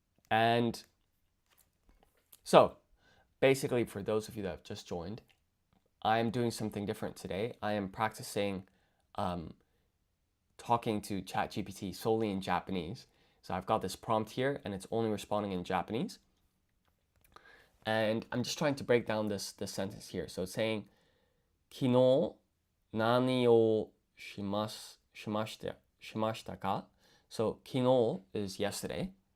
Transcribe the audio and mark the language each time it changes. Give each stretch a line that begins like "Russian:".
English: And so basically, for those of you that have just joined, I am doing something different today. I am practicing talking to ChatGPT solely in Japanese. So I've got this prompt here and it's only responding in Japanese. And I'm just trying to break down this sentence here.
Japanese: So it's saying, 昨日何をしましたか?
English: So 昨日 is yesterday.